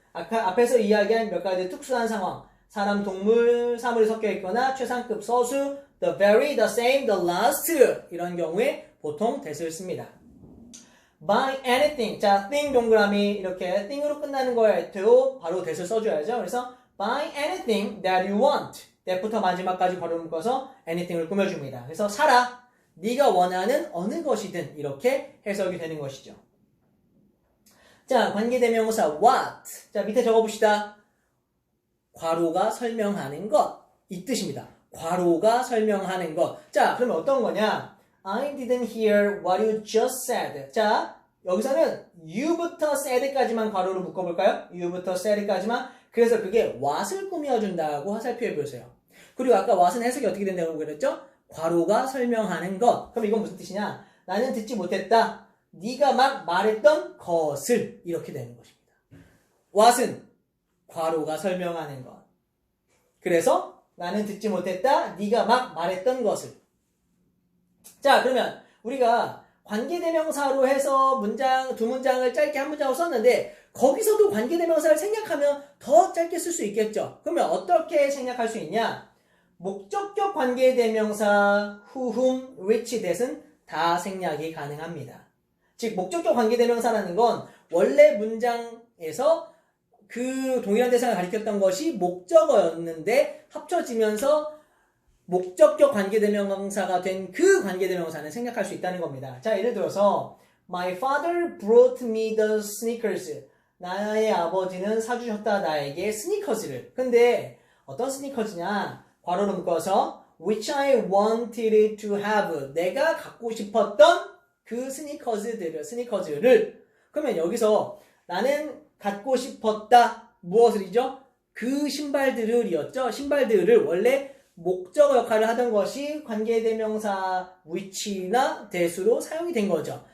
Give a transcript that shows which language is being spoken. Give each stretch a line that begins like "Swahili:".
Korean: 아까 앞에서 이야기한 몇 가지 특수한 상황. 사람, 동물, 사물이 섞여 있거나 최상급, 서수, the very, the same, the last 이런 경우에 보통 that을 씁니다.
English: Buy anything.
Korean: 자, thing 동그라미 이렇게 thing으로 끝나는 거에 바로 that을 써줘야죠. 그래서
English: buy anything that you want.
Korean: that부터 마지막까지 괄호 묶어서 anything을 꾸며줍니다. 그래서 사라. 네가 원하는 어느 것이든 이렇게 해석이 되는 것이죠. 자, 관계대명사 what. 자, 밑에 적어봅시다. 괄호가 설명하는 것. 이 뜻입니다. 괄호가 설명하는 것. 자, 그러면 어떤 거냐?
English: I didn't hear what you just said.
Korean: 자, 여기서는 you부터 said까지만 괄호로 묶어볼까요? you부터 said까지만. 그래서 그게 what을 꾸며준다고 화살표해 보세요. 그리고 아까 what은 해석이 어떻게 된다고 그랬죠? 괄호가 설명하는 것. 그럼 이건 무슨 뜻이냐? 나는 듣지 못했다. 네가 막 말했던 것을 이렇게 되는 것입니다. what은 괄호가 설명하는 것. 그래서 나는 듣지 못했다. 네가 막 말했던 것을. 자, 그러면 우리가 관계대명사로 해서 두 문장을 짧게 한 문장으로 썼는데 거기서도 관계대명사를 생략하면 더 짧게 쓸 수 있겠죠. 그러면 어떻게 생략할 수 있냐? 목적격 관계대명사 who, whom, which, that은 다 생략이 가능합니다. 즉 목적격 관계대명사라는 건 원래 문장에서 그 동일한 대상을 가리켰던 것이 목적어였는데 합쳐지면서 목적격 관계대명사가 된 그 관계대명사는 생략할 수 있다는 겁니다. 자, 예를 들어서
English: My father brought me the sneakers.
Korean: 나의 아버지는 사주셨다 나에게 스니커즈를. 근데 어떤 스니커즈냐? 괄호로 묶어서
English: which I wanted to have.
Korean: 내가 갖고 싶었던 그 스니커즈를. 그러면 여기서 나는 갖고 싶었다. 무엇을이죠? 그 신발들을이었죠. 신발들을 원래 목적어 역할을 하던 것이 관계대명사 which나 that으로 사용이 된 거죠.